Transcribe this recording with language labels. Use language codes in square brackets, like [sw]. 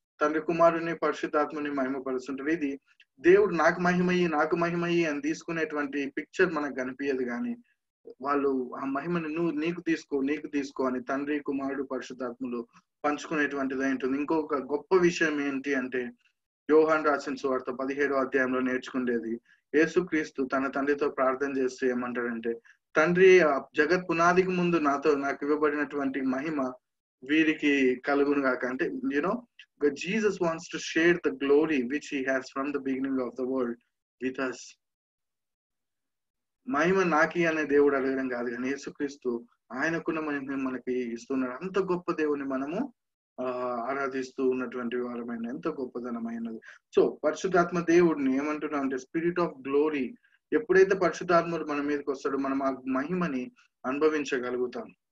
[te] తండ్రి కుమారుడిని పరిశుద్ధాత్మని మహిమపరుస్తుంటారు. ఇది దేవుడు నాకు మహిమయ్యి అని తీసుకునేటువంటి పిక్చర్ మనకు కనిపించదు, కానీ వాళ్ళు ఆ మహిమని నీకు తీసుకో అని తండ్రి కుమారుడు పరిశుద్ధాత్మలు పంచుకునేటువంటిది ఉంటుంది. ఇంకొక గొప్ప విషయం ఏంటి అంటే యోహాను రాసిన సువార్త 17వ అధ్యాయంలో నేర్చుకునేది యేసుక్రీస్తు తన తండ్రితో ప్రార్థన చేస్తూ ఏమంటాడంటే, తండ్రి జగత్ పునాదికి ముందు నాకు ఇవ్వబడినటువంటి మహిమ వీరికి కలుగును గాక. అంటే [en] Jesus wants to share the glory which he has from the beginning of the world with us. [te] మహిమ నాకి అనే దేవుడు అడగడం కాదు, కానీ యేసుక్రీస్తు ఆయనకున్న మహిమ మనకి ఇస్తున్నాడు. అంత గొప్ప దేవుని మనము ఆరాధిస్తూ ఉన్నటువంటి వారమైన ఎంత గొప్పదనమైనది. సో పరిశుద్ధాత్మ దేవుడిని ఏమంటున్నాం అంటే స్పిరిట్ ఆఫ్ గ్లోరీ. ఎప్పుడైతే పరిశుద్ధాత్ముడు మన మీదకి వస్తాడో మనం ఆ మహిమని అనుభవించగలుగుతాం.